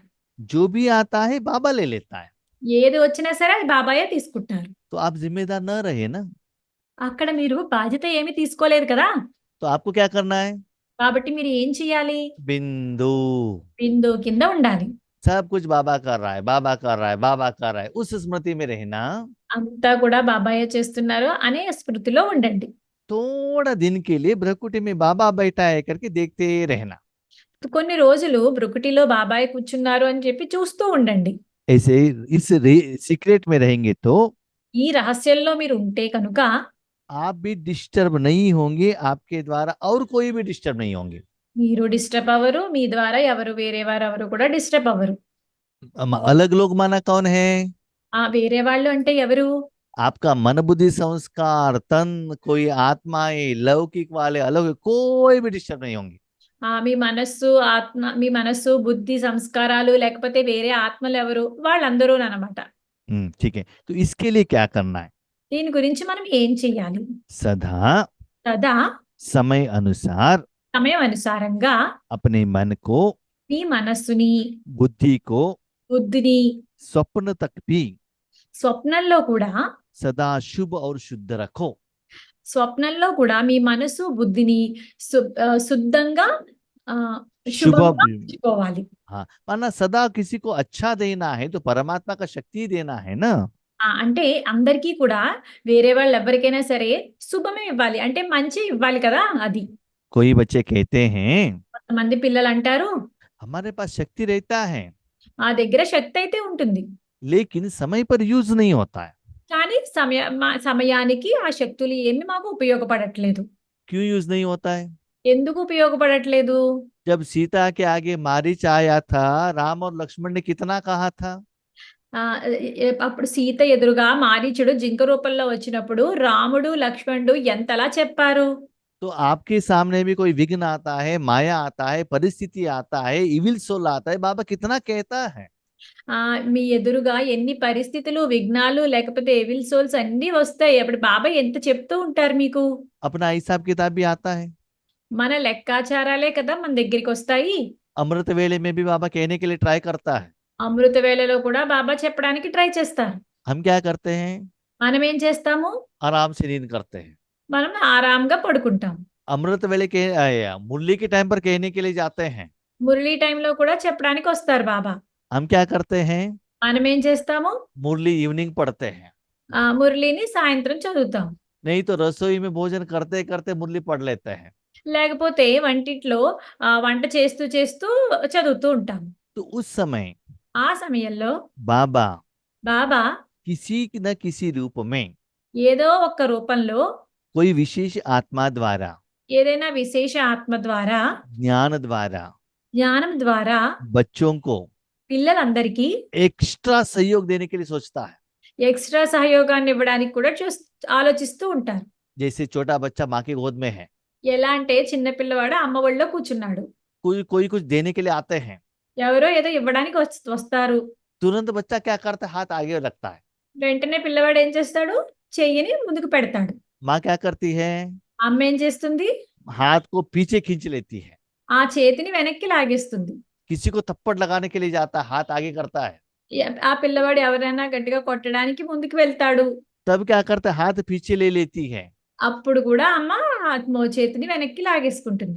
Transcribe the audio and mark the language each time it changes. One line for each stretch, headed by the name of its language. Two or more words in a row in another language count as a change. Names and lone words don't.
Hindi: जो भी आता है बाबा ले लेता है।
Telugu: ఏది వచ్చినా సరే అది బాబాయే తీసుకుంటారు.
Hindi: तो आप जिम्मेदार न रहे ना,
Telugu: అక్కడ మీరు బాధ్యత ఏమీ తీసుకోలేదు కదా!
Hindi: तो आपको क्या करना है,
Telugu: కాబట్టి మీరు ఏం చేయాలి?
Hindi: बिंदु।
Telugu: బిందువు కింద ఉండాలి.
Hindi: सब कुछ बाबा कर रहा है, बाबा कर रहा है, बाबा कर रहा है, उस स्मृति में रहना।
Telugu: అంతా కూడా బాబాయే చేస్తున్నారు అనే స్మృతిలో ఉండండి.
Hindi: थोड़ा दिन के लिए भ्रकुटी में बाबा बैठा है करके देखते रहना।
Telugu: కొన్ని రోజులు బ్రుకుటిలో బాబాయ్ కూర్చున్నారు అని చెప్పి చూస్తూ ఉండండి.
Hindi: ऐसे इस सीक्रेट में रहेंगे तो
Telugu: ఈ రహస్యంలో మీరు ఉంటే కనుక
Hindi: आप भी डिस्टर्ब नहीं होंगे, आपके द्वारा और कोई भी डिस्टर्ब नहीं होंगे।
Telugu: మీరు డిస్టర్బ్ అవ్వరు. మీ ద్వారా వేరే వారెవరు కూడా డిస్టర్బ్ అవ్వరు.
Hindi: अलग लोग माना कौन है,
Telugu: ఆ వేరే వాళ్ళు అంటే ఎవరు?
Hindi: आपका मन बुद्धि संस्कार तन, कोई आत्माएं लौकिक वाले अलग, कोई भी डिस्टर्ब नहीं होंगे।
Telugu: మీ మనస్సు, బుద్ధి, సంస్కారాలు లేకపోతే వేరే ఆత్మలు ఎవరు? వాళ్ళందరూనన్నమాట.
Hindi: ठीक है, तो इसके लिए क्या करना है,
Telugu: దీని గురించి మనం ఏం చేయాలి?
Hindi: सदा
Telugu: సదా
Hindi: समय अनुसार
Telugu: సమయం అనుసారంగా
Hindi: अपने मन को,
Telugu: మీ మనస్సుని,
Hindi: बुद्धि को,
Telugu: బుద్ధిని
Hindi: स्वप्न तक भी
Telugu: స్వప్నంలో కూడా
Hindi: सदा शुभ और शुद्ध रखो।
Telugu: స్వప్నంలో కూడా మీ మనసు, బుద్ధిని శుద్ధంగా
Hindi: शुभ,
Telugu: శుభంగా ఉంచుకోవాలి.
Hindi: हाँ, माना सदा किसी को अच्छा देना है तो परमात्मा का शक्ति देना है ना।
Telugu: అంటే అందరికీ కూడా వేరే వాళ్ళు ఎవరికైనా సరే శుభమే ఇవ్వాలి. అంటే మంచి ఇవ్వాలి కదా! అది.
Hindi: कोई बच्चे कहते हैं
Telugu: కొంతమంది పిల్లలు అంటారు,
Hindi: हमारे पास शक्ति रहता है
Telugu: మా దగ్గర శక్తి అయితే ఉంటుంది.
Hindi: लेकिन समय पर यूज नहीं होता है।
Telugu: కానీ సమయానికి ఆ శక్తులు ఏమి మాకు ఉపయోగపడట్లేదు.
Hindi: क्यों यूज नहीं होता है,
Telugu: ఎందుకు ఉపయోగపడట్లేదు?
Hindi: जब सीता के आगे मारीच आया था, राम और लक्ष्मण ने कितना कहा था,
Telugu: అప్పుడు సీత ఎదురుగా మారీచుడు జింక రూపంలో వచ్చినప్పుడు రాముడు, లక్ష్మణుడు ఎంతలా చెప్పారు?
Hindi: तो आपके सामने भी कोई विघ्न आता है, माया आता है, परिस्थिति आता है,
English: evil soul
Hindi: आता है, बाबा कितना कहता है।
Telugu: మీ ఎదురుగా ఎన్ని పరిస్థితులు, విఘ్నాలు లేకపోతే
English: evil souls
Telugu: అన్నీ వస్తాయి. అప్పుడు బాబాయ్ ఎంత చెప్తూ ఉంటారు మీకు?
Hindi: अपना हिसाब किताब भी आता है।
Telugu: మన లెక్కాచారాలే కదా మన దగ్గరికి వస్తాయి.
Hindi: अमृत वेले में भी बाबा कहने के लिए ट्राई करता है।
Telugu: అమృత వేళలో కూడా బాబా చెప్పడానికి ట్రై చేస్తారు.
Hindi: हम क्या करते हैं,
Telugu: మనం ఏం చేస్తాము?
Hindi: आराम से नींद करते हैं।
Telugu: మనం ఆరాంగా పడుకుంటాం.
Hindi: अमृत वेले के मुरली के टाइम पर कहने के लिए जाते हैं।
Telugu: మురళీ టైంలో కూడా చెప్పడానికి వస్తారు బాబా.
Hindi: हम क्या करते हैं,
Telugu: మనం ఏం చేస్తాము?
Hindi: मुरली इवनिंग पढ़ते हैं।
Telugu: మురళిని సాయంత్రం చదువుతాం.
Hindi: नहीं तो रसोई में भोजन करते करते मुरली पढ़ लेते हैं।
Telugu: లేకపోతే వంటిట్లో వంట చేస్తూ చేస్తూ చదువుతూ ఉంటాం.
Hindi: तो उस समय
Telugu: ఆ సమయంలో
Hindi: बाबा
Telugu: బాబా
Hindi: किसी न किसी रूप में,
Telugu: ఏదో ఒక రూపంలో,
Hindi: कोई विशेष आत्मा द्वारा,
Telugu: ఏదైనా విశేష ఆత్మ ద్వారా,
Hindi: ज्ञान द्वारा
Telugu: జ్ఞానం ద్వారా
Hindi: बच्चों को
Telugu: పిల్లలందరికీ
Hindi: एक्स्ट्रा सहयोग देने के लिए सोचता है।
Telugu: ఎక్స్ట్రా సహయోగాన్ని ఇవ్వడానికి కూడా ఆలోచిస్తూ ఉంటారు.
Hindi: जैसे छोटा बच्चा माँ की गोद में है,
Telugu: ఎలా అంటే చిన్న పిల్లవాడు అమ్మ ఒళ్ళో కూర్చున్నాడు.
Hindi: कोई कोई कुछ देने के लिए आते हैं,
Telugu: ఎవరో ఏదో ఇవ్వడానికి వస్తారు.
Hindi: तुरंत बच्चा क्या करता है, हाथ आगे रखता है।
Telugu: వెంటనే పిల్లవాడు ఏం చేస్తాడు? చెయ్యిని ముందుకు పెడతాడు.
Hindi: माँ क्या करती है,
Telugu: అమ్మ ఏం చేస్తుంది?
Hindi: हाथ को पीछे खींच लेती है।
Telugu: ఆ చేతిని వెనక్కి లాగేస్తుంది.
Hindi: किसी को थप्पड़ लगाने के लिए जाता है, हाथ आगे करता है।
Telugu: ఆ పిల్లవాడు ఎవరైనా గట్టిగా కొట్టడానికి ముందుకు వెళ్తాడు.
Hindi: तब क्या करता है, हाथ पीछे ले लेती है।
Telugu: అప్పుడు కూడా అమ్మ చేతిని వెనక్కి లాగేసుకుంటుంది.